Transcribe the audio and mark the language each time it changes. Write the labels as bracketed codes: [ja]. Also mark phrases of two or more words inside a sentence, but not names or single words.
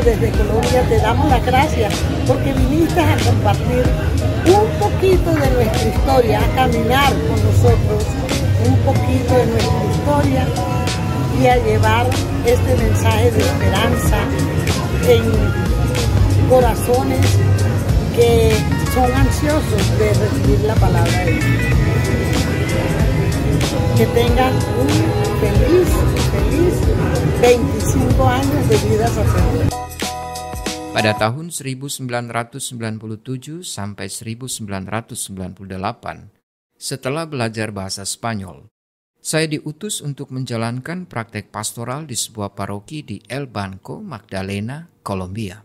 [es] Desde Colombia te damos las gracias porque viniste a compartir un poquito de nuestra historia, a caminar con nosotros un poquito de nuestra historia y a llevar este mensaje de esperanza en corazones que son ansiosos de recibir la palabra de Dios. Que tengan un feliz 25 años de vida sacerdotal. [id] Pada tahun 1997 sampai 1998, setelah belajar bahasa Spanyol, saya diutus untuk menjalankan praktek pastoral di sebuah paroki di El Banco, Magdalena, Kolombia.